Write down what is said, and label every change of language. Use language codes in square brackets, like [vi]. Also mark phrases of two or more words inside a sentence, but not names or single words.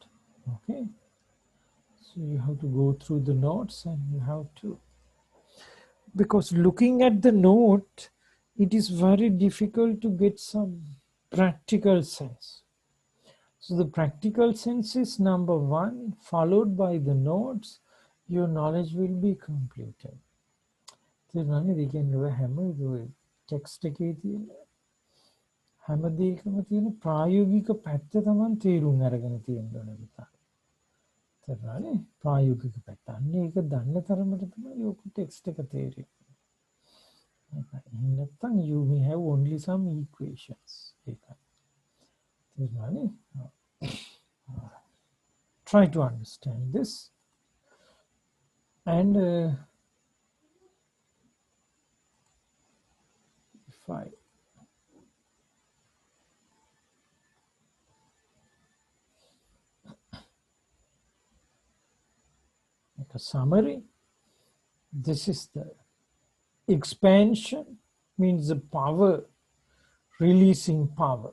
[en] Okay, so you have to go through the notes, and you have to, because looking at the note, it is very difficult to get some practical sense. So the practical sense is number one, followed by the notes, your knowledge will be completed. So we can do text [si] හැම දෙයකම තියෙන ප්‍රායෝගික පැත්ත තමයි තේරුම් අරගෙන තියෙන්න ඕනේ පුතා. තේරුණානේ ප්‍රායෝගික පැත්ත. අන්න ඒක දන්න තරමට තමයි ඔක ටෙක්ස්ට් එක තේරෙන්නේ. [en] නැත්නම් you may have only some equations. [si] ඒකයි. තේරුණානේ? [en] Try to understand this and if I make a summary, this is the expansion means the power, releasing power.